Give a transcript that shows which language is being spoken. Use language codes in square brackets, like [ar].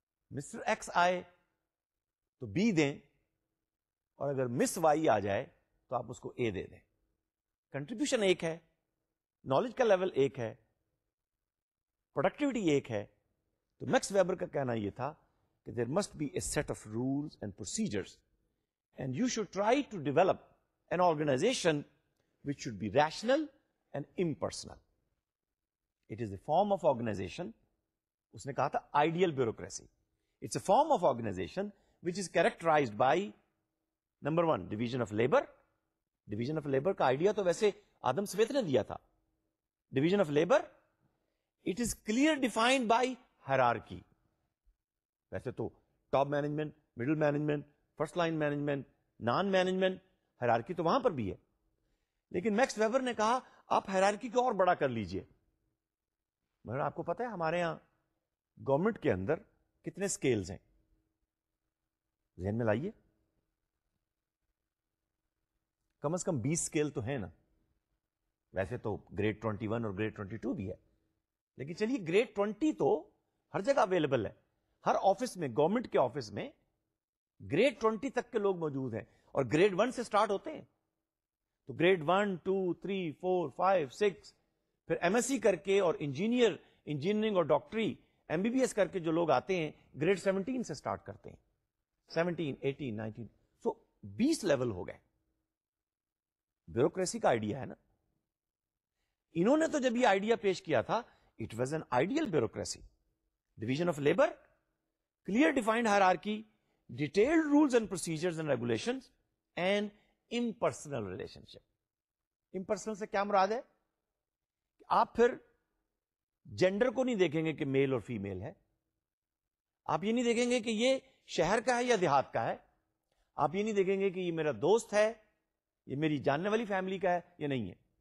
[ur] Mister x آئے تو be دیں, اور اگر مس وائی آ جائے تو آپ اس کو اے دے دیں. کنٹریبیوشن ایک ہے, نالج کا لیول ایک ہے, پروڈکٹیوٹی ایک ہے. تو میکس ویبر کا کہنا یہ تھا کہ [en] there must be a set of rules and procedures, and you should try to develop an organization which should be rational and impersonal. It is a form of organization. [ur] اس نے کہا تھا [en] ideal bureaucracy. It's a form of organization which is characterized by number 1 division of labor. [ur] Division of labor کا idea تو ویسے آدم سمیت نے دیا تھا. [en] Division of labor, it is clear defined by hierarchy. [ur] ویسے تو top management, middle management, first line management, naan management, hierarchy تو وہاں پر بھی ہے, لیکن میکس ویبر نے کہا آپ ہیرارکی کو اور بڑا کر لیجئے. مگر آپ کو پتا ہے ہمارے ہاں گورنمنٹ کے اندر کتنے سکیلز ہیں, ذہن میں لائیے, کم از کم 20 سکیل تو ہیں نا. ویسے تو گریڈ 21 اور گریڈ 22 بھی ہے, لیکن چلیے گریڈ 20 تو ہر جگہ اویلیبل ہے. ہر آفس میں, گورنمنٹ کے آفس میں گریڈ 20 تک کے لوگ موجود ہیں, اور گریڈ 1 سے سٹارٹ ہوتے ہیں. تو گریڈ 1 2 3 4 5 6 پھر ایم ایس سی کر کے اور انجینئرنگ اور ڈاکٹری ایم بی بی ایس کر کے جو لوگ آتے ہیں گریڈ 17 سے سٹارٹ کرتے ہیں. 17 18 19 سو 20 لیول ہو گئے. بیوروکریسی کا آئیڈیا ہے نا. انہوں نے تو جب یہ آئیڈیا پیش کیا تھا, [en] It was an ideal bureaucracy. Division of labour, clear defined hierarchy, detailed rules and procedures and regulations, and impersonal relationship. [ur] Impersonal سے کیا مراد ہے کہ آپ پھر جینڈر کو نہیں دیکھیں گے کہ میل اور فیمیل ہے. آپ یہ نہیں دیکھیں گے کہ یہ شہر کا ہے یا دیہات کا ہے. آپ یہ نہیں دیکھیں گے کہ یہ میرا دوست ہے, یہ میری جاننے والی فیملی کا ہے یا نہیں ہے.